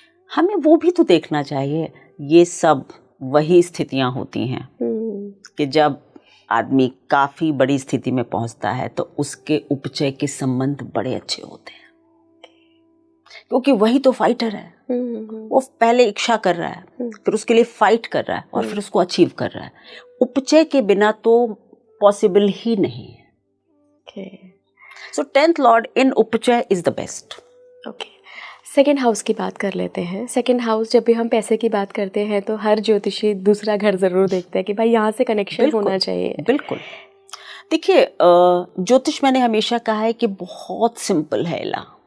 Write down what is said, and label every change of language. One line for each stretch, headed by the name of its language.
Hindi: हमें वो भी तो देखना चाहिए। ये सब वही स्थितियां होती हैं कि जब आदमी काफ़ी बड़ी स्थिति में पहुंचता है तो उसके उपचय के संबंध बड़े अच्छे होते हैं, क्योंकि वही तो फाइटर है। वो पहले इच्छा कर रहा है, फिर उसके लिए फाइट कर रहा है, और फिर उसको अचीव कर रहा है। उपचय के बिना तो पॉसिबल ही नहीं है।
English: So 10th Lord in upachaya is the best. Okay.
Hindi: Second house की बात कर लेते हैं। सेकेंड हाउस, जब भी हम पैसे की बात करते हैं तो हर ज्योतिषी दूसरा घर जरूर देखते हैं कि भाई यहाँ से कनेक्शन होना चाहिए। बिल्कुल। देखिए, ज्योतिष मैंने हमेशा कहा है कि बहुत सिंपल है इला।